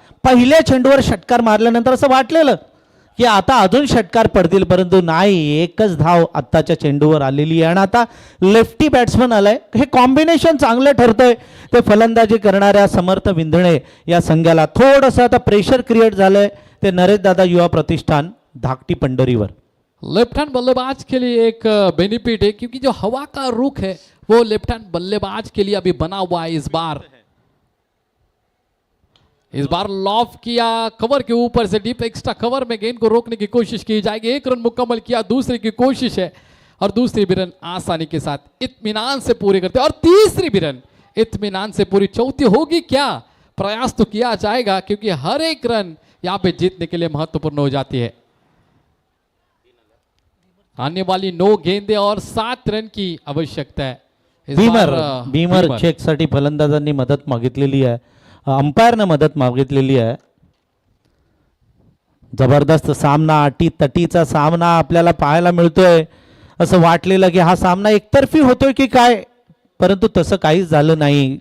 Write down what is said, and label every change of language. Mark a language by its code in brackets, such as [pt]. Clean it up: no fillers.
[mr] पहिल्या चेंडूवर षटकार मारल्यानंतर असं वाटलेलं की आता अजून षटकार पडतील, परंतु नाही, एकच धाव आत्ताच्या चेंडूवर आलेली आहे। आणि आता लेफ्टी बॅट्समन आलाय, हे कॉम्बिनेशन चांगलं ठरतंय। ते फलंदाजी करणाऱ्या समर्थ विंधणे या संघाला थोडंसं आता प्रेशर क्रिएट झालंय, ते नरेश दादा युवा प्रतिष्ठान धाकटी पंढरीवर। [hi] लेफ्ट हैंड बल्लेबाज के लिए एक बेनिफिट है, क्योंकि जो हवा का रुख है वो लेफ्ट हैंड बल्लेबाज के लिए अभी बना हुआ है। इस बार लॉफ किया, कवर के ऊपर से डीप एक्स्ट्रा कवर में गेंद को रोकने की कोशिश की जाएगी। 1 रन मुकम्मल किया, दूसरे की कोशिश है और दूसरी भी रन आसानी के साथ इत्मीनान से पूरे करते, और तीसरी भी रन इत्मीनान से पूरी। चौथी होगी क्या, प्रयास तो किया जाएगा, क्योंकि हर एक रन यहाँ पे जीतने के लिए महत्वपूर्ण हो जाती है। आने वाली 9 गेंदे और 7 रन की आवश्यकता है। [mr] बीमर चेकसाठी फलंदाजांनी मदत मागितलेली आहे, अंपायरनं मदत मागितलेली आहे। जबरदस्त सामना, अटीतटीचा सामना आपल्याला पाहायला मिळतोय। असं वाटलेलं की हा सामना एकतर्फी होतोय की काय, परंतु तसं काहीच झालं नाही।